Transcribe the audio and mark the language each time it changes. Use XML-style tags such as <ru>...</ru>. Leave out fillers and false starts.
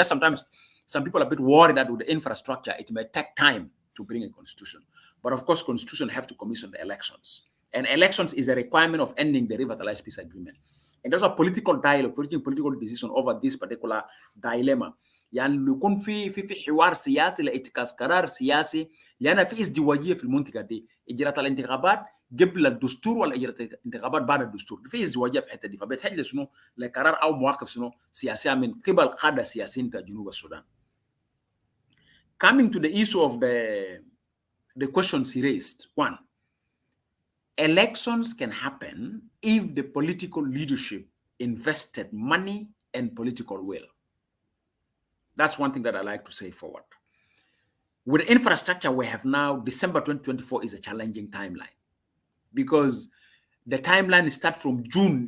<en>And that's sometimes some people are a bit worried that with the infrastructure, it may take time to bring a constitution. But of course, constitution have to commission the elections. And elections is a requirement of ending the revitalized peace agreement. And there's a political dialogue, political decision over this particular dilemma.</en> <ar>يعني لو يكون في حوار سياسي لاتخاذ قرار سياسي، لأن في ازدواجية في المنطقة دي، إجراءات الانتخابات قبل الدستور ولا إجراءات الانتخابات بعد الدستور، في ازدواجية في الحتة دي، فبتحتاج شنو لقرار أو مواقف شنو سياسية من قبل قادة سياسيين في جنوب السودان.</ar> <en>Coming to the issue of the questions he raised, one, elections can happen if the political leadership invested money and political will. That's one thing that I like to say forward. With the infrastructure we have now, December 2024 is a challenging timeline, because the timeline starts from June.</en>